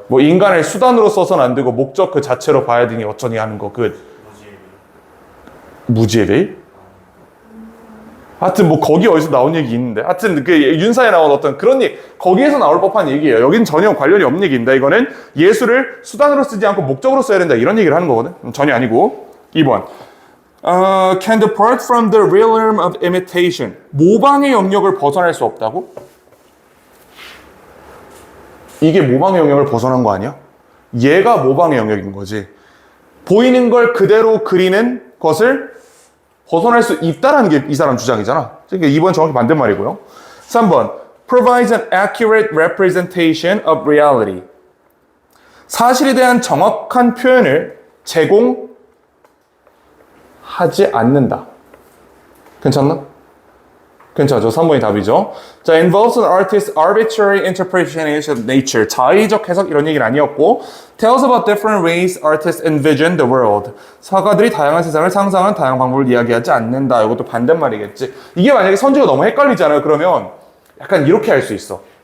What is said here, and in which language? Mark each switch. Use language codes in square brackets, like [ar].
[ko] 뭐 인간을 수단으로 써서는 안 되고 목적 그 자체로 봐야 되니 어쩌니 하는 거 무지에 대해? 하여튼 뭐 거기 어디서 나온 얘기 있는데 하여튼 그 윤사에 나온 어떤 그런 얘기 거기에서 나올 법한 얘기예요. 여긴 전혀 관련이 없는 얘기입니다. 이거는 예술을 수단으로 쓰지 않고 목적으로 써야 된다 이런 얘기를 하는 거거든. 전혀 아니고. [en] 2번 can depart from the realm of imitation. [ko] 모방의 영역을 벗어날 수 없다고? 이게 모방의 영역을 벗어난 거 아니야? 얘가 모방의 영역인 거지. 보이는 걸 그대로 그리는 것을 벗어날 수 있다라는 게 이 사람 주장이잖아. 그러니까 2번 정확히 반대말이고요. [en] 3번 provides an accurate representation of reality. [ko] 사실에 대한 정확한 표현을 제공하지 않는다. 괜찮나? 괜찮죠. 3번이 답이죠. [en] 자, involves an artist's arbitrary interpretation of nature. [ko] 자의적 해석 이런 얘기는 아니었고 [en] tells about different ways artists envision the world. [ko] 사가들이 다양한 세상을 상상한 다양한 방법을 이야기하지 않는다. 이것도 반대말이겠지. 이게 만약에 선지가 너무 헷갈리잖아요. 그러면 약간 이렇게 할 수 있어.